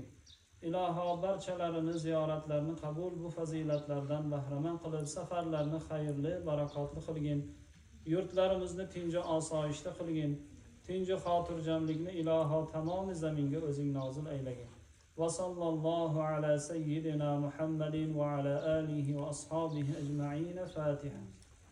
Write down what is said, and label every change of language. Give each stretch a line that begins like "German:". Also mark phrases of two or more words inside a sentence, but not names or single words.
Uzbek: Iloho barchalarini ziyoratlarini qabul, bu fazilatlardan bahramand qilib, safarlarni xayrli, barakotli qilgin. Yurtlarimizni tinch va osoyishta qilgin. Tinch va xotirjamlikni iloho tamom zaminga o'zing nozil aylagin.
Arabic: وصلى الله على سيدنا محمد وعلى آله وأصحابه أجمعين.
Uzbek: Fatiha.